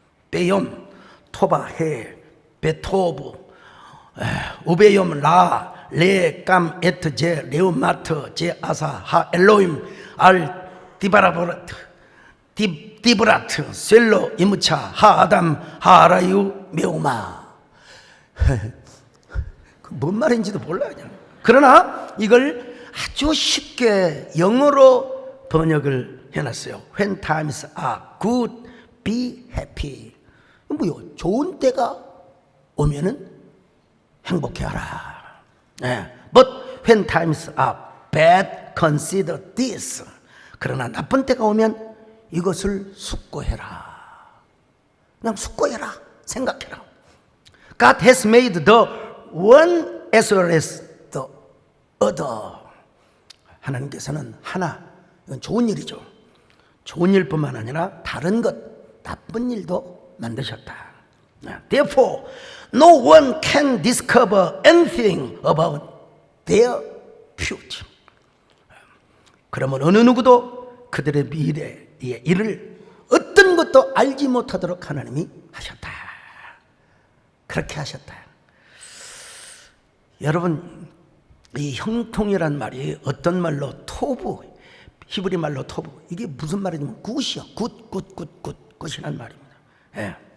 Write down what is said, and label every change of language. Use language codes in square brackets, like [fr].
[ko] 베욤, 토바, 해, 베토브, 우베욤, 라, 레, 감, 에트, 제, 레우마트, 제, 아사, 하, 엘로임, 알, 디바라브라트, 디브라트, 셀로, 이무차, 하, 아담, 하, 아라유, 메오마. 뭔 말인지도 몰라요. 그냥. 그러나 이걸 아주 쉽게 영어로 번역을 해놨어요. [en] When times are good, be happy. [ko] 뭐요? 좋은 때가 오면은 행복해하라. 네. [en] But when times are bad, consider this. [ko] 그러나 나쁜 때가 오면 이것을 숙고해라. 그냥 숙고해라. 생각해라. [en] God has made the one as well as the other. [ko] 하나님께서는 하나, 이건 좋은 일이죠. 좋은 일뿐만 아니라 다른 것, 나쁜 일도 만드셨다. [en] Therefore, no one can discover anything about their future. [ko] 그러면 어느 누구도 그들의 미래의 일을 어떤 것도 알지 못하도록 하나님이 하셨다. 그렇게 하셨다. 여러분, 이 형통이란 말이 어떤 말로 토부, 히브리 말로 토부, 이게 무슨 말이냐면 굿이요. 굿이란 말입니다. 예.